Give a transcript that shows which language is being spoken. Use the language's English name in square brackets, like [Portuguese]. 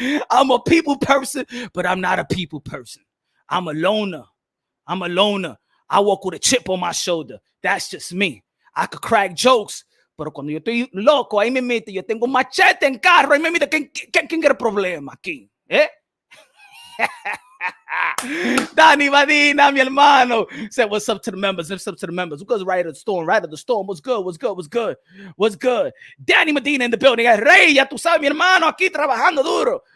[English] I'm a people person, but I'm not a people person. I'm a loner. I walk with a chip on my shoulder. That's just me. I could crack jokes, [Spanish] pero cuando yo estoy loco, ahí me mete, yo tengo un machete en carro, ahí me mete, ¿quién quiere problema aquí? [English] Danny Madina, [Spanish] mi hermano, [English] said what's up to the members. What's up to the members? Who goes right of the storm? What's good? Danny Medina in the building. [Spanish] Rey, ya tú sabes, mi hermano, aquí trabajando duro.